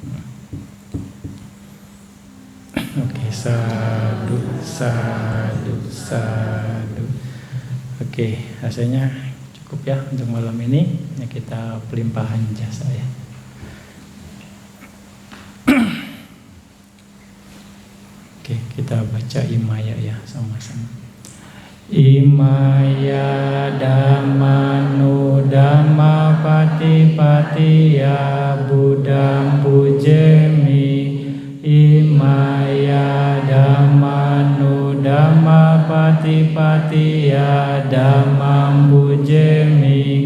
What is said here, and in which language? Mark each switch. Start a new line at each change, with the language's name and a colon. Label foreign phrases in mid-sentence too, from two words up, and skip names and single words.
Indonesian: Oke,
Pali: sadu, sadu, sadu.
Indonesian: Oke, rasanya cukup ya untuk malam ini. Ya, kita pelimpahan jasa ya. Oke, kita baca Imaya ya sama-sama.
Pali: Imaya dhammanu dhamma patipatiya buddham pujemi. Imaya dhammanu dhamma patipatiya dhammam pujemi.